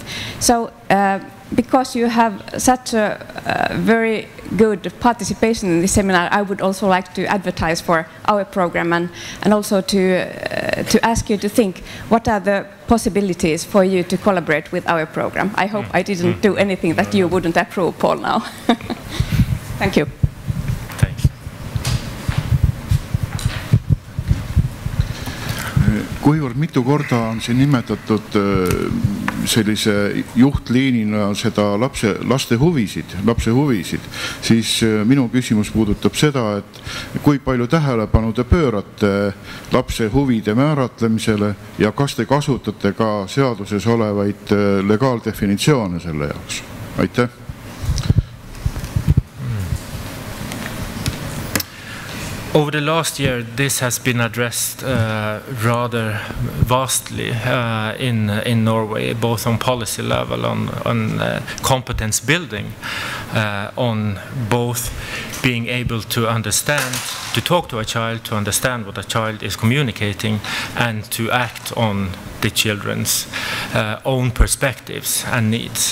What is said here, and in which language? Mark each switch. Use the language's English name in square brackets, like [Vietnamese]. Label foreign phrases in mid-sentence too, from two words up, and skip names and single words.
[English] So because you have such a very good participation in this seminar, I would also like to advertise for our program and also to ask you to think what are the possibilities for you to collaborate with our program. I hope I didn't do anything that you wouldn't approve, Paul, now. Thank you. [Estonian] Kuivõrd mitu korda on siin nimetatud sellise juhtliinina seda laste huvisid, siis minu küsimus puudutab seda, et kui palju tähelepanu te pöörate lapse huvide määratlemisele ja kas te kasutate ka seaduses olevaid legaaldefinitsioone selle jaoks? Aitäh! [English] Over the last year, this has been addressed rather vastly in Norway, both on policy level, on competence building, on both being able to understand, to talk to a child, to understand what a child is communicating, and to act on the children's own perspectives and needs.